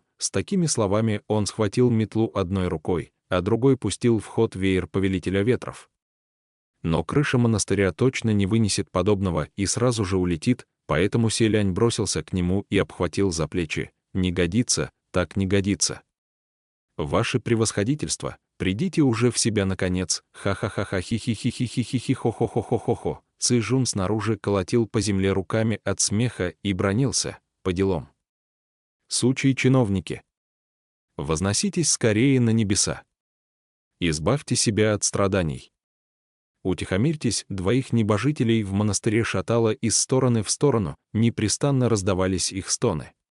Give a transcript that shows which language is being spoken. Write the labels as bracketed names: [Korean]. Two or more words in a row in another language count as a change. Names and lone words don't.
[Russian] С такими словами он схватил метлу одной рукой, а другой пустил в ход веер повелителя ветров. Но крыша монастыря точно не вынесет подобного и сразу же улетит, поэтому Селянь бросился к нему и обхватил за плечи. «Не годится, так не годится. Ваше превосходительство, придите уже в себя наконец!» Ха-ха-ха-ха, хи-хи-хи-хи-хи-хи, хо-хо-хо-хо-хо-хо. Цзэжун снаружи колотил по земле руками от смеха и бранился: «По делам! Сучьи чиновники! Возноситесь скорее на небеса! Избавьте себя от страданий! Утихомирьтесь!» Двоих небожителей в монастыре шатало из стороны в сторону, непрестанно раздавались их стоны.